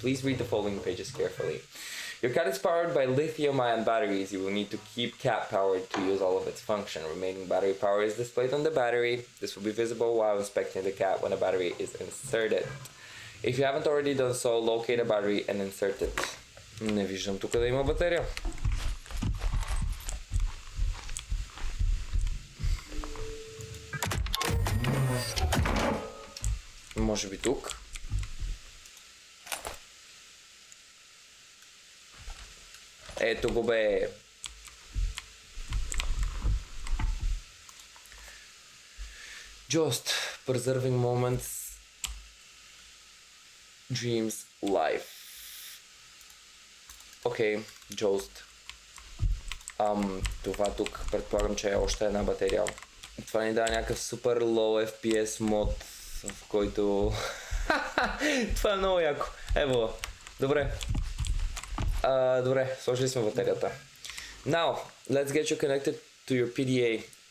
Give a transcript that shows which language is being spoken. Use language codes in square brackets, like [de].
[en] Please read the following pages carefully. Your CAT is powered by lithium-ion batteries. You will need to keep CAT powered to use all of its function. Remaining battery power is displayed on the battery. This will be visible while inspecting the CAT when a battery is inserted. If you haven't already done so, locate a battery and insert it. [bg] Не виждам тук да има батерия. Може би тук. Ето го бе. [en] Just preserving moments, dreams, life. [bg] Окей, Just. Това тук предполагам, че е още една батерия. Това ни дава някакъв супер low FPS мод, в който... Това е много яко. Ево, добре. Добре, сложили сме батерията. [en] Now, let's get you connected to your PDA.